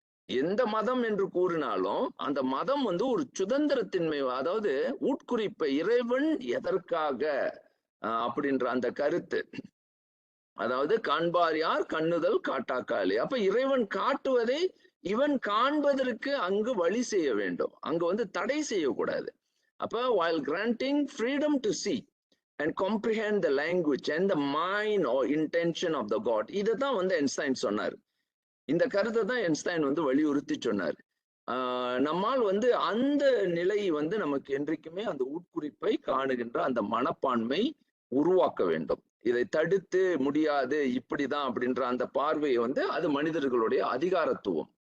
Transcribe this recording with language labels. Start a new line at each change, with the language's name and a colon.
Tamil: எந்த மதம் என்று கூறினாலும் அந்த மதம் வந்து ஒரு சுதந்திரத்தின்மை, அதாவது உட்குறிப்பை, இறைவன் எதற்காக அப்படின்ற அந்த கருத்து, அதாவது காண்பார் யார் கண்ணுதல் காட்டாக்காளி. அப்ப இறைவன் காட்டுவதை இவன் காண்பதற்கு அங்கு வழி செய்ய வேண்டும், அங்கு வந்து தடை செய்யக்கூடாது.
English: அப்ப while granting freedom to see and comprehend the language and the mind or intention of the God,
Tamil: இதுதான் வந்து ஐன்ஸ்டைன் சொன்னார். இந்த கருத்தை தான் ஐன்ஸ்டைன் வந்து வலியுறுத்தி சொன்னார். நம்மால் வந்து அந்த நிலை வந்து நமக்கு என்றைக்குமே அந்த உட்குறிப்பை காணுகின்ற அந்த மனப்பான்மை உருவாக்க வேண்டும். இதை தடுத்து முடியாது, இப்படிதான் அப்படின்ற அந்த பார்வையை வந்து அது மனிதர்களுடைய அதிகாரத்துவம்.